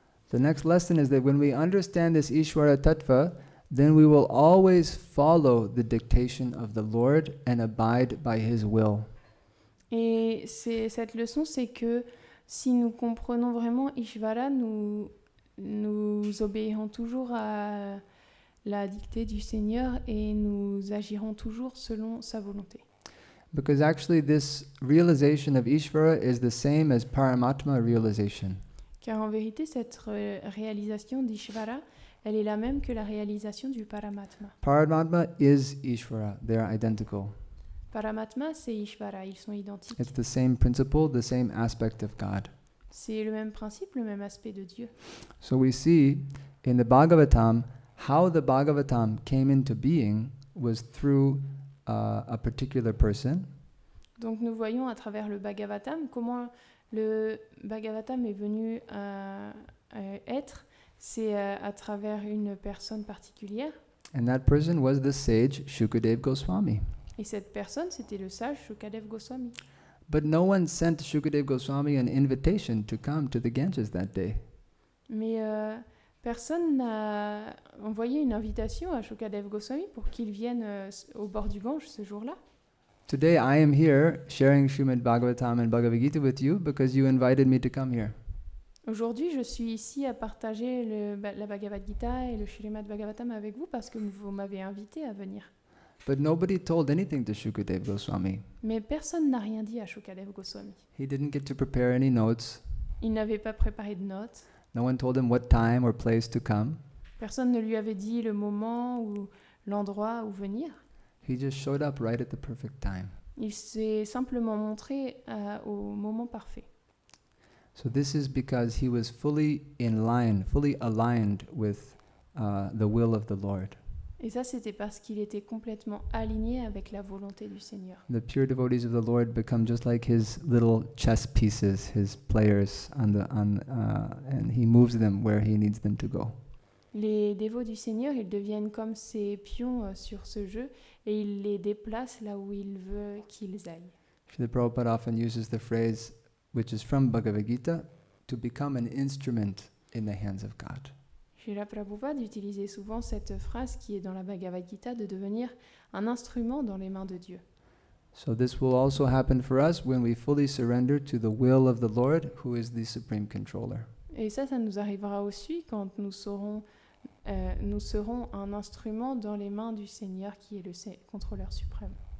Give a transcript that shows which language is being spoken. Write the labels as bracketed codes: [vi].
[en] The next lesson is that when we understand this Ishvara Tattva, then we will always follow the dictation of the Lord and abide by His will. [fr] Et cette leçon, c'est que si nous comprenons vraiment Ishvara, nous obéirons toujours à la dictée du Seigneur et nous agirons toujours selon sa volonté. [en] Because actually this realization of Ishvara is the same as Paramatma realization. [fr] Car en vérité, cette réalisation d'Ishvara, elle est la même que la réalisation du Paramatma. [en] Paramatma is Ishvara, they're identical. [fr] Paramatma, c'est Ishvara, ils sont identiques. [en] It's the same principle, the same aspect of God. [fr] C'est le même principe, le même aspect de Dieu. [en] So we see in the Bhagavatam, how the Bhagavatam came into being was through a particular person. [fr] Donc nous voyons à travers le Bhagavatam comment le Bhagavatam est venu à être, c'est à travers une personne particulière. [en] And that person was the sage Shukadev Goswami. [fr] Et cette personne, c'était le sage Shukadev Goswami. [en] But no one sent Shukadev Goswami an invitation to come to the Ganges that day. [fr] Mais personne n'a envoyé une invitation à Shukadev Goswami pour qu'il vienne au bord du Gange ce jour-là. [en] Today I am here sharing Srimad Bhagavatam and Bhagavad-Gita with you because you invited me to come here. [fr] Aujourd'hui, je suis ici à partager la Bhagavad-Gita et le Srimad Bhagavatam avec vous parce que vous m'avez invité à venir. [en] But nobody told anything to Shukadev Goswami. [fr] Mais personne n'a rien dit à Shukadev Goswami. [en] He didn't get to prepare any notes. [fr] Il n'avait pas préparé de notes. [en] No one told him what time or place to come. [fr] Personne ne lui avait dit le moment ou l'endroit où venir. [en] He just showed up right at the perfect time. [fr] Il s'est simplement montré au moment parfait. [en] So this is because he was fully in line, fully aligned with the will of the Lord. [fr] Et ça, c'était parce qu'il était complètement aligné avec la volonté du Seigneur. [en] The pure devotees of the Lord become just like his little chess pieces, his players, and he moves them where he needs them to go. [fr] Les dévots du Seigneur, ils deviennent comme ces pions sur ce jeu et il les déplace là où il veut qu'ils aillent. [en] Srila Prabhupada often uses the phrase, which is from Bhagavad-Gita, to become an instrument in the hands of God. [fr] Srila Prabhupada utilisait souvent cette phrase qui est dans la Bhagavad-Gita de devenir un instrument dans les mains de Dieu. [en] So this will also happen for us when we fully surrender to the will of the Lord, who is the supreme controller. [fr] Et ça nous arrivera aussi quand nous serons un instrument dans les mains du Seigneur qui est le contrôleur suprême.